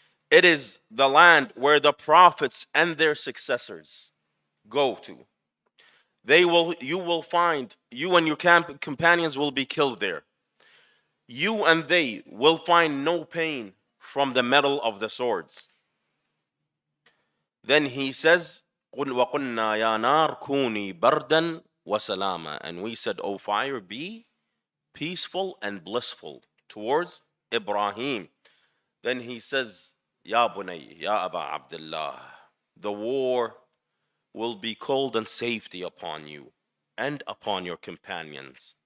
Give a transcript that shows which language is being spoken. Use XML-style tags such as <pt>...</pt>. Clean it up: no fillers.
<en>It is the land where the prophets and their successors go to. You will find, you and your companions will be killed there. You and they will find no pain from the metal of the swords. Then he says,</en> <ar>قُلْ وَقُلْنَا يَا نَارْ كُونِي بَرْدًا وَسَلَامًا.</ar> <en>And we said, O fire, be peaceful and blissful towards Ibrahim. Then he says, Ya Bunay, Ya Aba Abdullah, the war will be cold and safety upon you and upon your companions.</en>